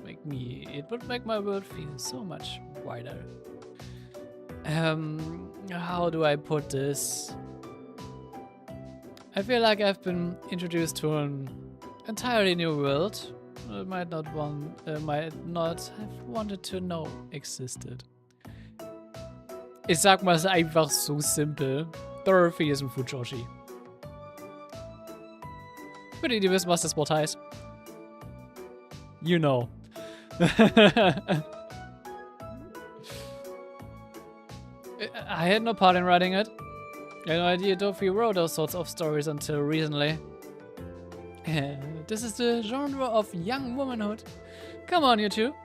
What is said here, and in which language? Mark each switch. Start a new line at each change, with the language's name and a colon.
English: It would make my world feel so much wider. How do I put this? I feel like I've been introduced to an entirely new world. I might not have wanted to know existed.
German: Ich sag mal, es ist einfach so simpel. Dorothy ist ein Fujoshi. Für die, die wissen, was das Wort heißt.
English: You know. I had no part in writing it. I had no idea Dorothy wrote those sorts of stories until recently. This is the genre of young womanhood. Come on, you two.